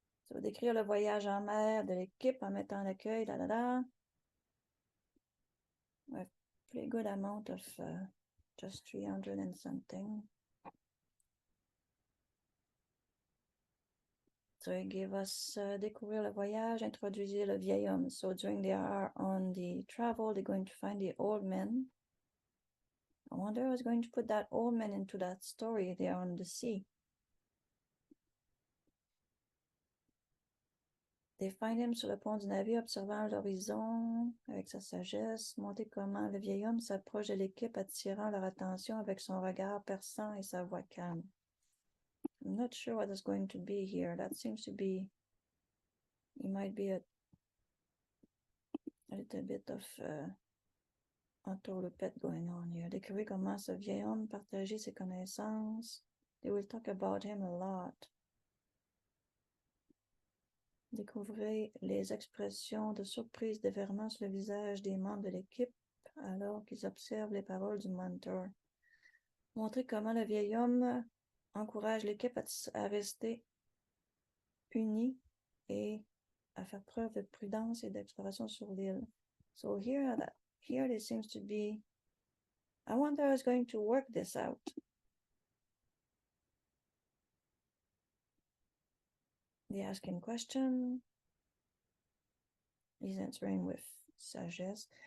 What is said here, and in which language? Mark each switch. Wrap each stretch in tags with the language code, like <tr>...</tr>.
<fr>So décrire le voyage en mer de l'équipe en mettant l'accueil,</fr> <en>a pretty good amount of just 300 and something. So it gave us</en> <fr>découvrir le voyage, introduire le vieil homme.</fr> <en>So during they are on the travel, they're going to find the old man. I wonder who's going to put that old man into that story. They are on the sea. They find him</en> <fr>sur le pont du navire, observant l'horizon avec sa sagesse, montrer comment le vieil homme s'approche de l'équipe, attirant leur attention avec son regard perçant et sa voix calme.</fr> <en>I'm not sure what is going to be here. That seems to be, it might be a little bit of entourloupette going on here.</en> <fr>Découvrir comment ce vieil homme partageait ses connaissances.</fr> <en>They will talk about him a lot.</en> <fr>Découvrez les expressions de surprise déverlant sur le visage des membres de l'équipe alors qu'ils observent les paroles du mentor. Montrer comment le vieil homme encourage l'équipe à rester unie et à faire preuve de prudence et d'exploration sur l'île.</fr> <en>So here there seems to be, I wonder who's going to work this out. They ask him question. He's answering with sagesse.</en>